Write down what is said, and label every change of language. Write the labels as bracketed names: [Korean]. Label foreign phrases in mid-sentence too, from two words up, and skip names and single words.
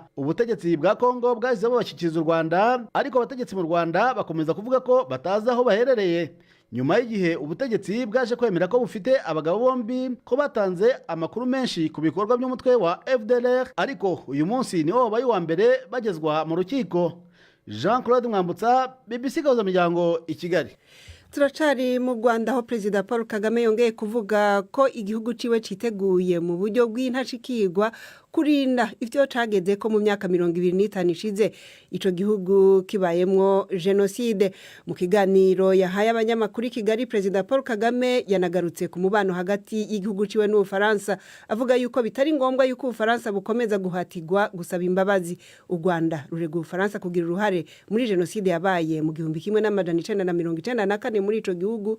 [Kinyarwanda] Ubutegetsi bwa Kongo bwahise babashyikiriza u Rwanda, ariko abategetsi mu Rwanda bakomeza kuvuga ko batazi aho baherereye. Nyuma y'igihe ubutegetsi bwaje kwemera ko bufite abagabo bombi ko batanze amakuru menshi ku bikorwa by'umutwe wa FDLR, ariko uyu munsi niwo wabaye wa mbere bagezwa mu rukiko. Jean Claude Mwambutsa, BBC Gahuzamiryango, i Kigali. [Rundi] Turacari mu Rwanda aho Perezida Paul Kagame yongeye kuvuga ko igihugu ciwe citeguye mu buryo bw'intashikirwa kurinda ivyo cageze ko mu myaka 25 ishize ico gihugu kibayemwo genocide. Mu kiganiro yahaye abanyamakuru i Kigali, Perezida Paul Kagame yanagarutse ku mubano hagati y'igihugu ciwe n'Ubufaransa, avuga yuko bitari ngombwa yuko Ubufaransa bukomeza guhatirwa gusaba imbabazi. U Rwanda rurega Ubufaransa kugira uruhare muri genocide yabaye mu 1994 muri ico gihugu.